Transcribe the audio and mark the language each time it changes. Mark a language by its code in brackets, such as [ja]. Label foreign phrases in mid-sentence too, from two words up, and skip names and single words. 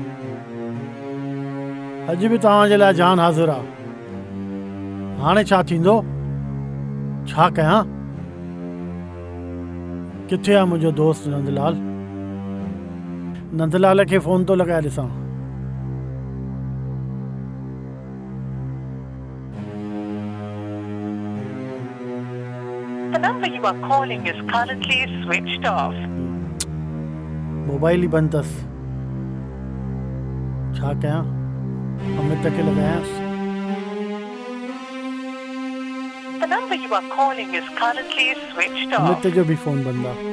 [sd] अॼु बि तव्हांजे लाइ जान हाज़िर आहे। हाणे छा थींदो? छा कयां? किथे आहे मुंहिंजो दोस्त नंदलाल? नंदलाल खे फ़ोन थो लॻाए ॾिसां। [en] The number you are calling is currently switched off. [sd] मोबाइल ही बंद अथसि। छा कयां? अमित खे लॻायांसि। [en] The number you are calling is currently switched off. [sd] अमित जो बि फ़ोन बंदि आहे।